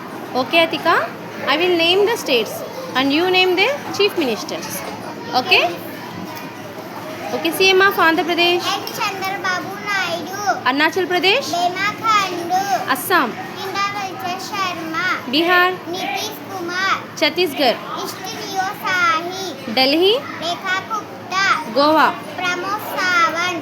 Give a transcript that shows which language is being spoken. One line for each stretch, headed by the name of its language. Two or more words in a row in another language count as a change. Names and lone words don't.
English: Okay, Atika. I will name the states and you name the chief ministers. Okay? Okay, CM of Andhra Pradesh. N. Chandrababu Naidu. Arunachal Pradesh. Pema Khandu. Assam. Indra Sharma. Bihar. Nitish Kumar. Chhattisgarh. Ishtinio Sahi. Delhi. Rekha Gupta. Goa. Pramod Sawant.